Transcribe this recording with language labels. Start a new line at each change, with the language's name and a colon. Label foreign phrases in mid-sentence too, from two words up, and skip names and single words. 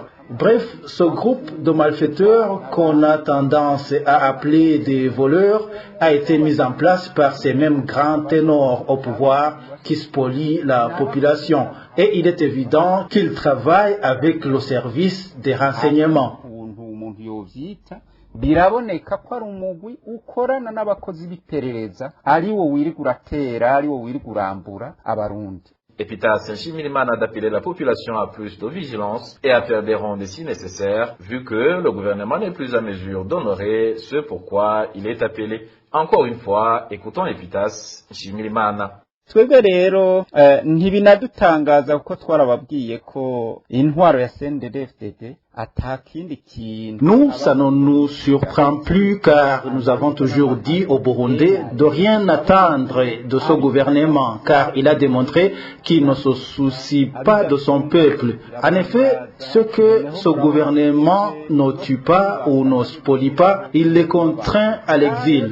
French: Bref, ce groupe de malfaiteurs qu'on a tendance à appeler des voleurs a été mis en place par ces mêmes grands ténors au pouvoir qui spolient la population. Et il est évident qu'ils travaillent avec le service des renseignements.
Rundi: Biraboneka ko ari umugwi ukorana n'abakozi b'iperereza ari wo wirirwa uratera ari wo wirirwa urambura abarundi.
French: Epitas Shimirimana d'appeler la population à plus de vigilance et à faire des rondes si nécessaire, vu que le gouvernement n'est plus à mesure d'honorer ce pourquoi il est appelé. Encore une fois, écoutons Epitas Shimirimana.
Rundi: twebwe rero ntibinadutangaza kuko twarababwiye ko intwaro ya CNDD-FDD atakindi kintu.
French: Nous, ça ne nous surprend plus car nous avons toujours dit aux Burundais de rien attendre de ce gouvernement car il a démontré qu'il ne se soucie pas de son peuple. En effet, ce que ce gouvernement ne tue pas ou ne spolie pas, il les contraint à l'exil.